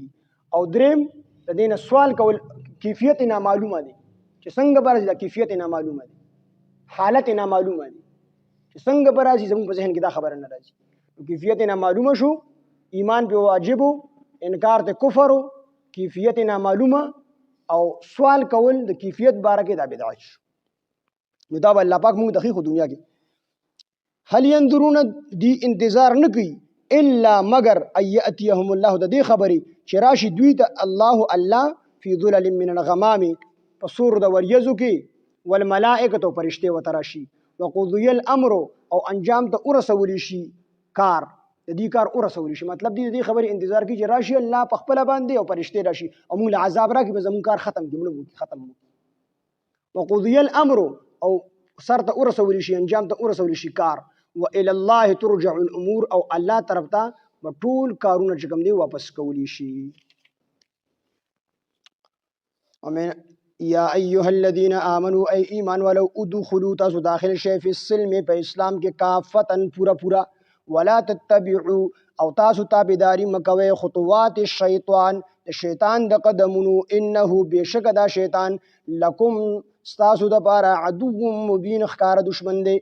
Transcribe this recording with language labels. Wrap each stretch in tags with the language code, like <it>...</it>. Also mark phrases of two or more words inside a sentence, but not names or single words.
<ps>او دریم د دې نه سوال کول کیفیت نامعلومه دی، چې څنګه به راځي دا کیفیت نامعلومه دی، حالت نامعلومه دی، چې څنګه به راځي زموږ په ذهن کې دا خبره نه راځي. کیفیت نامعلومه شو، ایمان په واجب، انکار ته کفر، کیفیت نامعلومه، او سوال کول د کیفیت باره کې دا بدعت شو. نو دا به الله پاک موږ د خو دنیا کې</ps> <ar>هل ينظرون</ar> <ps>دی انتظار نه کوي الا مگر</ps> <ar>ایاتیهم الله</ar> <ps>د دې خبرې چې راشي دوی ته الله</ps> <ar>فی ظلل من الغمام</ar> <ps>په سور د وریځو کې، والملائکه فرشته وتراشي،</ps> <ar>وقضی الامر</ar> <ps>او انجام ته ورسولی شي کار، د دې کار ورسولی شي. مطلب دې خبرې انتظار کوي چې راشي الله په خپل باندې او فرشته راشي او موږ له عذاب راکړي، به زموږ کار ختم کړي، موږ ختم.</ps> <ar>وقضی الامر</ar> <ps>او سر ته ورسولی شي، انجام ته ورسولی شي کار.</ps> <ar>والى الله ترجع الامور</ar> <ps>او الله طرف ته ټول کارونه چې کوم دی واپس کولی شي. امين.</ps> <ar>یا ایها الذین آمنوا</ar> <ps>ای ایمان</ps> <ar>ولو ادخلوا</ar> <ps>تاسو داخل شئ</ps> <ar>فی السلم</ar> <ps>په اسلام کې کافتن پورا</ps> <ar>ولا تتبعوا</ar> <ps>او تاسو تابعداري مکوئ</ps> <ar>خطوات الشیطان</ar> <ps>شیطان د قدمونو، انه بشک دا شیطان لکم ستاسو د پاره</ps> <ar>عدو مبین</ar> <ps>ښکار دشمن دی.</ps>